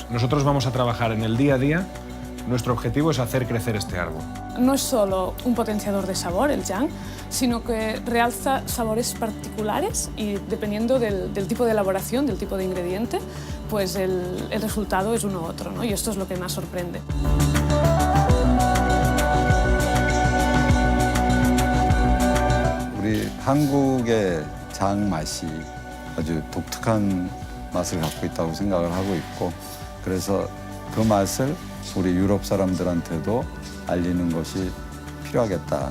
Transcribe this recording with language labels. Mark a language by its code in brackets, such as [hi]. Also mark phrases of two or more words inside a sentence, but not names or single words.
[es] Nosotros vamos a trabajar en el día a día. Nuestro objetivo es hacer crecer este árbol. No es solo un potenciador de sabor, el jang, sino que realza sabores particulares y dependiendo del tipo de elaboración, del tipo de ingrediente, pues el resultado es uno u otro, ¿no? Y esto es lo que más sorprende. [ko] 우리 한국의 장 맛이 아주 독특한 맛을 갖고 있다고 생각을 하고 있고 그래서 그 맛을 우리 유럽 사람들한테도 알리는 것이 필요하겠다.